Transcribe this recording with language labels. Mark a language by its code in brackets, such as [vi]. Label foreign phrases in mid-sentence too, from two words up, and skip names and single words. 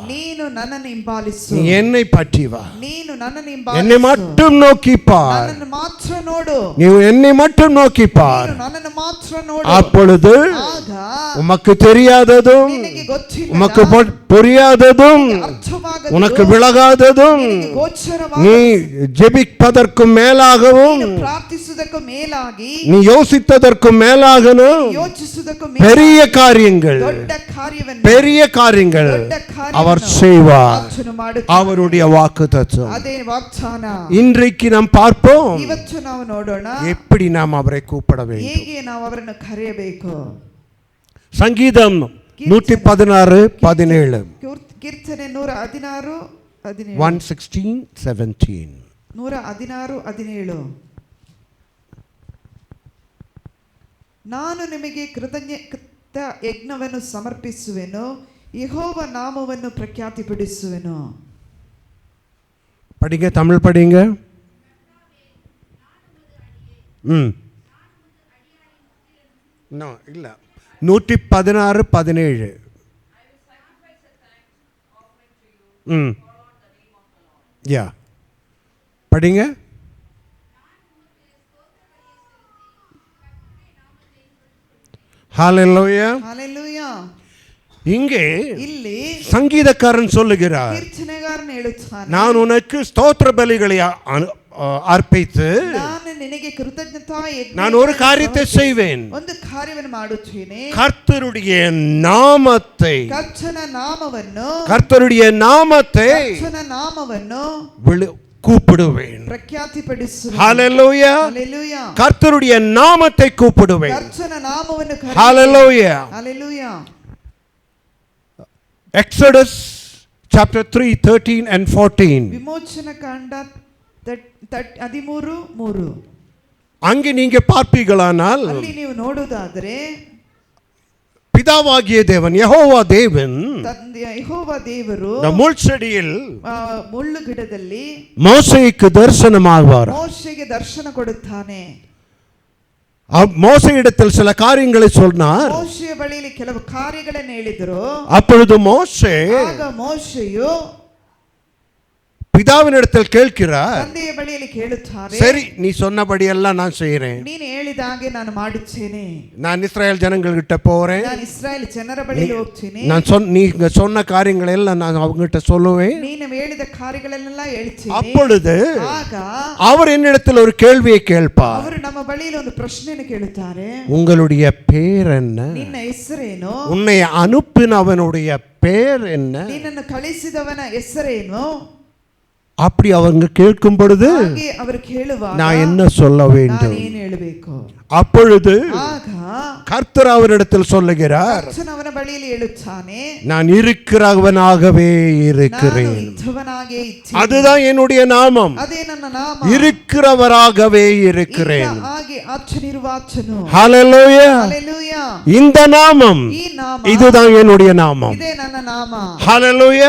[kn] ನೀನು ನನ್ನನ್ನು ಹಿಂಬಾಲಿಸು, [ta] நீ என்னை பற்றி வா, [kn] ನೀನು ನನ್ನನ್ನು [ta] என்னை [kn] ಹಿಂಬಾಲಿಸು, [ta] மட்டும் நோக்கி பார், [kn] ನನ್ನನ್ನು ಮಾತ್ರ ನೋಡು, [ta] நீ என்னை மட்டும் நோக்கி பார், [kn] ನೀನು ನನ್ನನ್ನು ಮಾತ್ರ ನೋಡು. [ta] அப்பொழுது [kn] ಆಗ [ta] உமக்கு தெரியாததும் [kn] ನಿನಗೆ ಗೊತ್ತಿಲ್ಲ, [ta] உமக்கு புரியாததும் [kn] ಅರ್ಥವಾಗದು, [ta] உனக்கு விலகாததும் [kn] ನಿನಗೆ ಗೋಚರವಾಗದು, [ta] நீ ஜெபிப்பதற்கும் மேலாகவும் [kn] ನೀನು ಪ್ರಾರ್ಥಿಸುವುದಕ್ಕೂ ಮೇಲಾಗಿ, [ta] நீ யோசித்ததற்கும் மேலாகவும் [kn] ಯೋಚಿಸುವುದಕ್ಕೂ [ta] பெரிய [kn] ಮೇಲಾಗಿ [ta] காரியங்கள், [kn] ದೊಡ್ಡ ಕಾರ್ಯವನ್ನು, [ta] பெரிய காரியங்கள் [kn] ದೊಡ್ಡ [ta] அவர் [kn] ಕಾರ್ಯವನ್ನು [ta] செய்வார். [kn] ಆತನು ಮಾಡುತ್ತಾನೆ. [ta] அவருடைய வாக்குத்தத்தம் [kn] ಅದೇ ವಾಗ್ದಾನ. [ta] இன்றைக்கு நாம் பார்ப்போம், [kn] ಇವತ್ತು ನಾವು ನೋಡೋಣ [ta] எப்படி நாம் அவரை கூப்பிட வேண்டும். [kn] ಹೇಗೆ ನಾವು ಅವರನ್ನು ಕರೆಯಬೇಕು. [ta] சங்கீதம் 116:17, [kn] ಕೀರ್ತನೆ 116:17, 116:17. 116:17. ನಾನು ನಿಮಗೆ ಕೃತಜ್ಞತಾ ಯಜ್ಞವನ್ನು ಸಮರ್ಪಿಸುವೆನು, ಯೆಹೋವ ನಾಮವನ್ನು ಪ್ರಖ್ಯಾತಿಪಡಿಸುವೆನು. [ta] படிங்க, தமிழ் படிங்க. இல்ல 116:17. யா படிங்க. ஹalleluya. [kn] ಹಲ್ಲೆಲೂಯಾ. [ta] இங்கே [kn] ಇಲ್ಲಿ [ta] சங்கீதக்காரன் சொல்லுகிறார், [kn] ಕೀರ್ತನೆಗಾರನು ಹೇಳುತ್ತಾನೆ, [ta] நான் உனக்கு ஸ்தோத்திர பலிகளை அர்ப்பித்து [kn] ನಾನು ನಿನಗೆ ಕೃತಜ್ಞತಾ ಯಜ್ಞ, [ta] நான் ஒரு காரியத்தை செய்வேன், [kn] ಒಂದು ಕಾರ್ಯವನ್ನು ಮಾಡುತ್ತೇನೆ, [ta] கர்த்தருடைய நாமத்தை, [kn] ಕರ್ತನ ನಾಮವನ್ನು, [ta] கர்த்தருடைய நாமத்தை [kn] ಕರ್ತನ ನಾಮವನ್ನು [ta] கூப்பிடுவேன். [kn] ಪ್ರಖ್ಯಾತಿಪಡಿಸುವೆನು. [ta] ஹalleluya. [kn] ಹಲ್ಲೆಲೂಯಾ. [ta] கர்த்தருடைய நாமத்தை கூப்பிடுவேன். [kn] ಕರ್ತನ ನಾಮವನ್ನು [ta] ஹalleluya. [kn] ಹಲ್ಲೆಲೂಯಾ. [en] Exodus chapter 3:13 and 14. [kn] ವಿಮೋಚನ ಕಾಂಡ 13:3. [ta] அங்கே நீங்க பார்ப்பீர்களானால், [kn] ಅಲ್ಲಿ ನೀವು ನೋಡುವುದಾದರೆ [ta] பிதாவாகிய தேவன் யெகோவா தேவன் [kn] ತಂದೆಯ ಯೆಹೋವ ದೇವರು [ta] முள்செடியில் [kn] ಮುಳ್ಳು ಗಿಡದಲ್ಲಿ [ta] மோசேக்கு தரிசனமாவார். [kn] ಮೋಶೆಗೆ ದರ್ಶನ ಕೊಡುತ್ತಾನೆ. [ta] மோசேயிடத்தில் சில காரியங்களை சொன்னார். [kn] ಮೋಶೆಯ ಬಳಿಯಲ್ಲಿ ಕೆಲವು ಕಾರ್ಯಗಳನ್ನು ಹೇಳಿದರು. [ta] அப்பொழுது மோசே [kn] ಆಗ ಮೋಶೆಯು [ta] பிதாவினிடத்தில் கேட்கிறார், [kn] ತಂದೆಯ ಬಳಿಯಲ್ಲಿ ಕೇಳುತ್ತಾರೆ, [ta] சரி நீ சொன்னபடி எல்லாம் நான் செய்கிறேன், [kn] ನೀನು ಹೇಳಿದ ಹಾಗೆ ನಾನು ಮಾಡುತ್ತೇನೆ, [ta] நான் இஸ்ரேல் ஜனங்கள்கிட்ட போறேன், [kn] ನಾನು ಇಸ್ರಾಯೇಲ್ ಜನರ ಬಳಿಯಲ್ಲಿ ಹೋಗ್ತೀನಿ, [ta] நீங்க சொன்ன காரியங்களை எல்லாம் நான் அவங்ககிட்ட சொல்லுவேன். [kn] ನೀನು ಹೇಳಿದ ಕಾರ್ಯಗಳನ್ನೆಲ್ಲ ಹೇಳ್ತೀನಿ. [ta] அப்பொழுது [kn] ಆಗ [ta] அவர் என்னிடத்தில் ஒரு கேள்வியை கேட்பார், [kn] ಅವರು ನಮ್ಮ ಬಳಿಯಲ್ಲಿ ಒಂದು ಪ್ರಶ್ನೆಯನ್ನು ಕೇಳುತ್ತಾರೆ, [ta] உங்களுடைய பேர் என்ன, [kn] ನಿನ್ನ ಹೆಸರೇನು, [ta] உன்னை அனுப்பினவனுடைய பேர் என்ன, [kn] ನಿನ್ನನ್ನು ಕಳಿಸಿದವನ ಹೆಸರೇನು. [ta] அப்படி அவங்க கேட்கும் பொழுது [kn] ಹಾಗೆ ಅವರು ಕೇಳುವಾಗ [ta] நான் என்ன சொல்ல [kn] ನಾನು [ta] வேண்டும்? [kn] ಏನು ಹೇಳಬೇಕು? [ta] அப்பொழுது [kn] ಆಗ [ta] கர்த்தர் அவரிடத்தில் சொல்லுகிறார், [kn] ಕರ್ತನು ಅವನ ಬಳಿಯಲ್ಲಿ ಹೇಳುತ್ತಾನೆ, [ta] நான் இருக்கிறவனாகவே [kn] ನಾನು [ta] இருக்கிறேன். [kn] ಇದ್ದವನಾಗೇ ಇದ್ದೇನೆ. [ta] அதுதான் என்னுடைய நாமம், [kn] ಅದೇ ನನ್ನ ನಾಮ. [ta] இருக்கிறவராகவே இருக்கிறேன். [kn] ಇದ್ದ ಹಾಗೆ ಆಚನಿರುವಾಚನು. [ta] ஹalleluya. [kn] ಹಲ್ಲೆಲೂಯಾ. [ta] இந்த நாமம், [kn] ಈ ನಾಮ, [ta] இதுதான் என்னுடைய நாமம். [kn] ಇದೇ ನನ್ನ ನಾಮ. [ta] ஹalleluya.